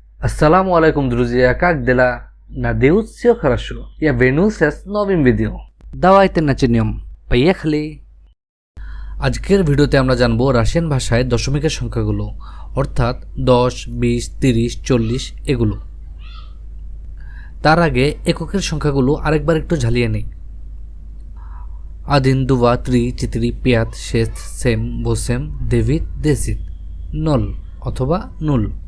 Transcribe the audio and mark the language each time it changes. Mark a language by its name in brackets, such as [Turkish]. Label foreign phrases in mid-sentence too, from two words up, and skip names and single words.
[Arabic] السلام عليكم, [Russian] друзья! Как дела? Надеюсь, все хорошо. Я вернулся с новым видео. Давайте начнем. Поехали! [Bangla] আজকের ভিডিওতে আমরা জানবো রাশিয়ান ভাষায় দশমিকের সংখ্যাগুলো, অর্থাৎ 10, 20, 30, 40 এগুলো। তার আগে এককের সংখ্যাগুলো আরেকবার একটু ঝালিয়ে নেই। 1, 2, 3, 4, 5, 6, 7, 8, 9, 10, 0 অথবা 0।